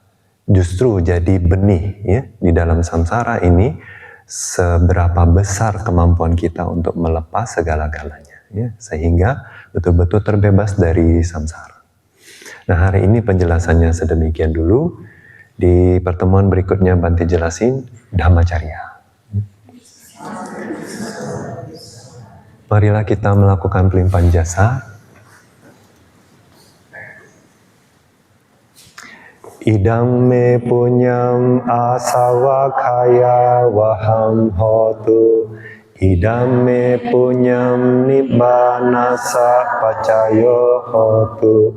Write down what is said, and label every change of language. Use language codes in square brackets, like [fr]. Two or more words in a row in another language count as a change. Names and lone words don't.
[id] Justru jadi benih ya di dalam samsara ini, seberapa besar kemampuan kita untuk melepas segala-galanya ya, sehingga betul-betul terbebas dari samsara. Nah, hari ini penjelasannya sedemikian dulu. Di pertemuan berikutnya Bante jelasin Dhammacarya. Marilah kita melakukan pelimpahan jasa. [pi] Idam me punyam asawakaya waham hotu. Idam me punyam nibbanasa pacayo hotu.